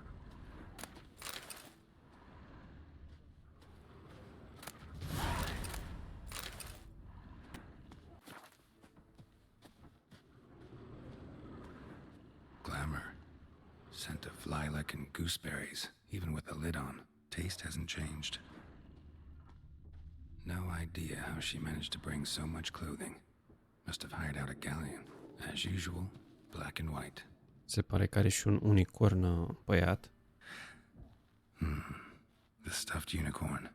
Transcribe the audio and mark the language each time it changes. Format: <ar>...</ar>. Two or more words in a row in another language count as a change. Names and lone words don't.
<en>Glamour. Scent of lilac and gooseberries, even with the lid on. Taste hasn't changed. No idea how she managed to bring so much clothing. Must have hired out a galleon. As usual, black and white.</en> <ro>Se pare că are și un unicorn băiat.</ro> <en>The stuffed unicorn.</en>